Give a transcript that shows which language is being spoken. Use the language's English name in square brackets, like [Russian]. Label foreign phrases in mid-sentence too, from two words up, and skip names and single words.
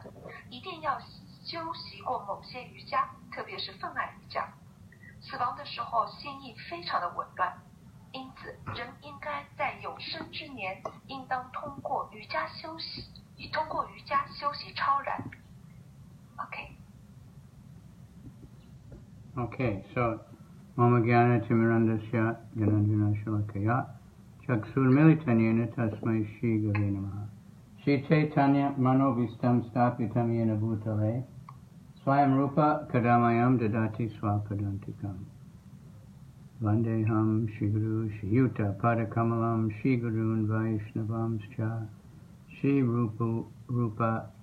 [Chinese] 一定要修习过某些瑜伽，特别是奉爱瑜伽。死亡的时候心意非常的紊乱，因此人应该在有生之年应当通过瑜伽修习超然。 [English] Okay, so [Sanskrit] मम ज्ञान तिमिरान्धस्य ज्ञानाञ्जन शलाकया चक्षुरुन्मीलितं येन तस्मै श्री गुरवे नमः श्री चैतन्य मनोऽभीष्टं स्थापितं येन भूतले स्वयं रूप कदा मह्यं ददाति स्वपदान्तिकम् वन्देऽहं श्री गुरु श्री युत पादकमलं श्री गुरून् वैष्णवांश्च श्री रूप